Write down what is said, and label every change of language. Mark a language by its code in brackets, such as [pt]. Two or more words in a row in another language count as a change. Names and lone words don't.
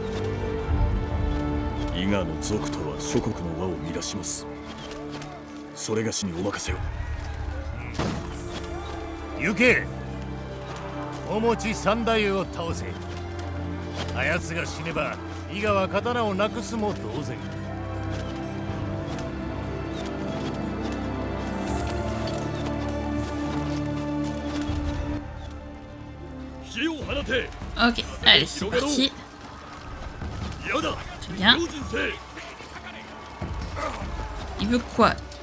[ja] 伊賀の族とは諸国の輪を乱します。それがしにお任せを。行け。おもち三太夫を倒せ。あやつが死ねば伊賀は刀をなくすも同然。 [fr] Ok, allez, c'est parti. Très bien. Il veut quoi?